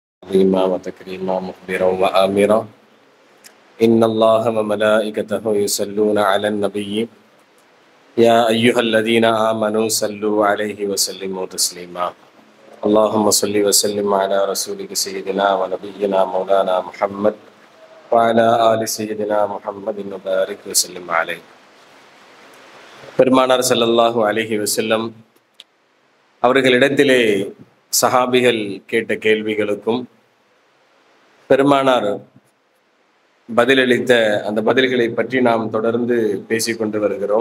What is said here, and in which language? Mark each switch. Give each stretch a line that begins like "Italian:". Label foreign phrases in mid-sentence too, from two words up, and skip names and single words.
Arabic: تعظيما وتكريما مخبرا وآمرا إن الله وملائكته يصلون على النبي يا أيها الذين آمنوا صلوا عليه وسلموا تسليما اللهم صل وسلم على رسولك سيدنا ونبينا مولانا محمد وعلى آل سيدنا محمد وبارك وسلم عليه.
Tamil: பெருமானார்
Arabic: صلى الله عليه وسلم
Tamil: அவர்களிடத்திலே சஹாபிகள் கேட்ட கேள்விகளுக்கும் பெருமானார் பதிலளித்த அந்த பதில்களை பற்றி நாம் தொடர்ந்து பேசிக்கொண்டு வருகிறோம்.